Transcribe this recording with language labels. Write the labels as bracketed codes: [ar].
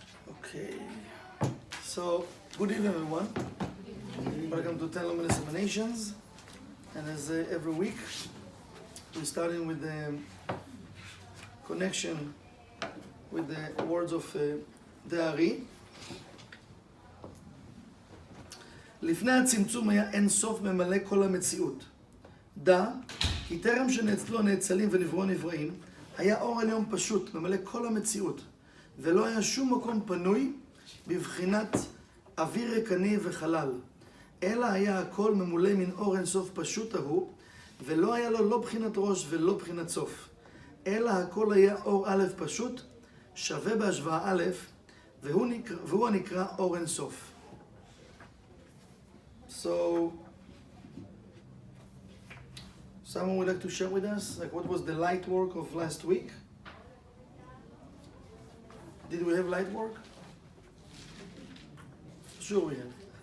[en] Okay, so good evening everyone. Welcome to 10 Luminous Emanations. And as every week, we're starting with the connection with the words of the Ari. [he] לפני הצמצום היה אין סוף ממלא כל המציאות. דע, כי טרם שנאצלו נאצלים ונבראו נבראים, היה אור עליון פשוט, ממלא כל המציאות, ולא היה שום מקום פנוי בבחינת אוויר ריקני וחלל, אלא היה הכל ממולא מן אור אין סוף פשוט ההוא, ולא היה לו לא בחינת ראש ולא בחינת סוף, אלא הכל היה אור א' פשוט, שווה בהשוואה א', והוא הנקרא אור אין סוף. [en] So, someone would like to share with us, like, what was the light work of last week? Did we have light work? Sure we have.